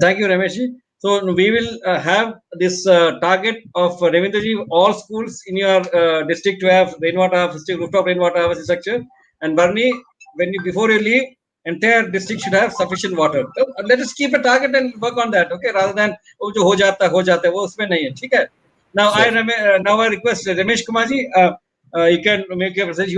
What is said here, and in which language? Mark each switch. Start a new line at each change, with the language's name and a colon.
English: Thank you, Rameshji. So we will have this target of Ravindraji, all schools in your district to have rainwater harvesting, rooftop rainwater harvesting structure. And Barney, before you leave, entire district should have sufficient water. So let us keep a target and work on that, okay? Rather than
Hindi: जो हो जाता है वो उसमें नहीं है, ठीक है?
English: Now I request Ramesh Kumar ji, you can make your presentation.